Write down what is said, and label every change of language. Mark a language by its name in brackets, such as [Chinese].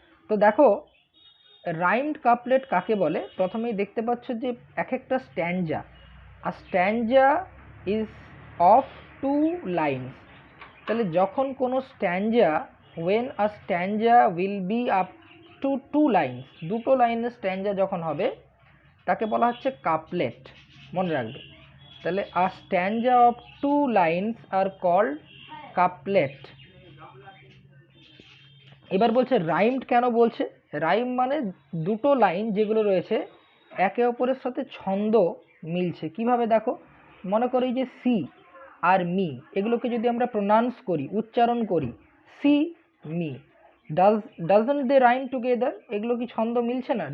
[Bangla] তো দেখো রাইমড কাপলেট কাকে বলে, প্রথমেই দেখতে পাচ্ছ যে এক একটা স্ট্যাঞ্জা, আর [English] Stanza is of 2 lines. [Bangla] তাহলে যখন কোনো স্ট্যাঞ্জা, [English] when a stanza will be up to 2 lines, [Bangla] দুটো লাইনের স্ট্যাঞ্জা যখন হবে তাকে বলা হচ্ছে কাপলেট, মনে রাখবে। তাহলে [English] a stanza of 2 lines are called couplet. [Bangla] এবার বলছে রাইমড কেন বলছে, রাইম মানে দুটো লাইন যেগুলো রয়েছে একে অপরের সাথে ছন্দ মিলছে। কিভাবে দেখো, মনে করি যে সি আর মি, এগুলোকে যদি আমরা প্রোনাউন্স করি, উচ্চারণ করি, see me, [English] doesn't they rhyme together, [Bangla] এগুলো কি ছন্দ মিলছে না?